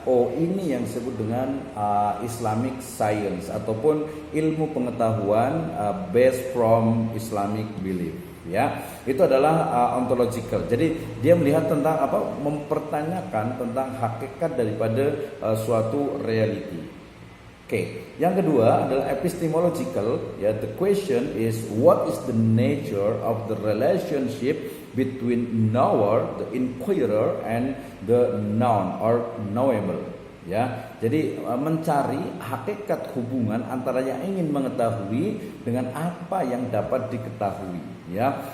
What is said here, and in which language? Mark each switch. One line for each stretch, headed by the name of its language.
Indonesian: Oh, ini yang disebut dengan Islamic science ataupun ilmu pengetahuan
English: based from Islamic belief
Indonesian: ya. Itu adalah ontological. Jadi dia melihat tentang apa? Mempertanyakan tentang hakikat daripada suatu reality. Oke. Yang kedua adalah epistemological ya.
English: The question is what is the nature of the relationship between knower, the inquirer, and the known or knowable ya.
Indonesian: Jadi mencari hakikat hubungan antara yang ingin mengetahui dengan apa yang dapat diketahui ya.